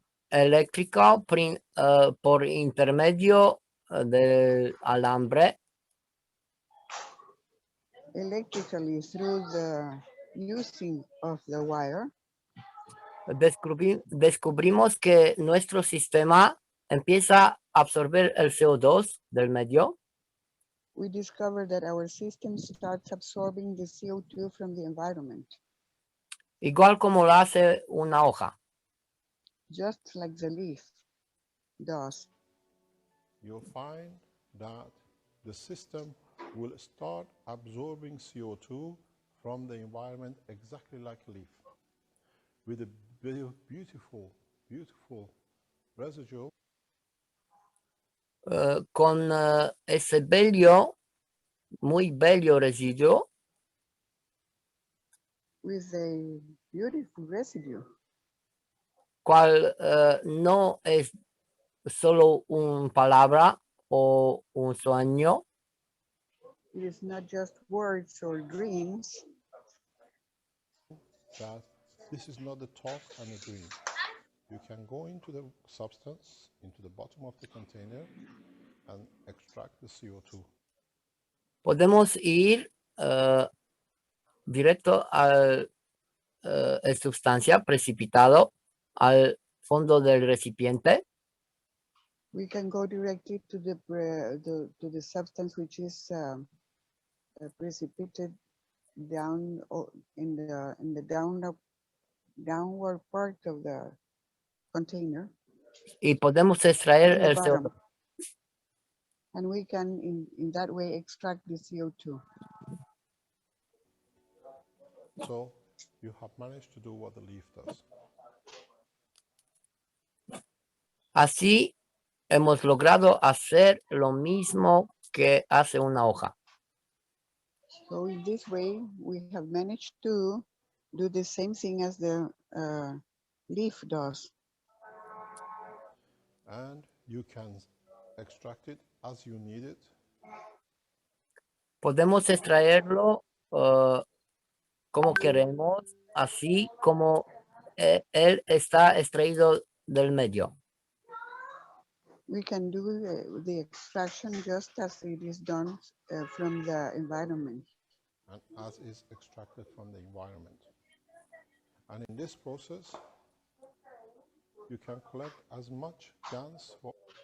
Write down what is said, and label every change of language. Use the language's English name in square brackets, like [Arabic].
[Spanish] eléctrico por intermedio del alambre, [English] electrically through the using of the wire, [Spanish] descubrimos que nuestro sistema empieza a absorber el CO2 del medio, [English] we discover that our system starts absorbing the CO2 from the environment, [Spanish] igual como lo hace una hoja. [English] just like the leaf does. you'll find that the system will start absorbing CO2 from the environment exactly like a leaf, with a beautiful, beautiful residue [Spanish] Con ese bello, muy bello residuo, [English] with a beautiful residue, [Spanish] cual no es solo una palabra o un sueño, [English] it is not just words or dreams, that this is not a talk and a dream. You can go into the substance, into the bottom of the container, and extract the CO2. [Spanish] podemos ir directo al sustancia precipitado al fondo del recipiente. [English] we can go directly to the substance which is precipitated down in the downward part of the container, [Spanish] Y podemos extraer [English] in the [Spanish] el [English] bottom. [Spanish] CO2. [English] And we can in that way extract the CO2. So you have managed to do what the leaf does. [Spanish] Así hemos logrado hacer lo mismo que hace una hoja. [English] So in this way, we have managed to do the same thing as the leaf does. And you can extract it as you need it. [Spanish] Podemos extraerlo como queremos, así como él está extraído del medio. [English] We can do the extraction just as it is done from the environment. And as is extracted from the environment. And in this process, you can collect as much gas for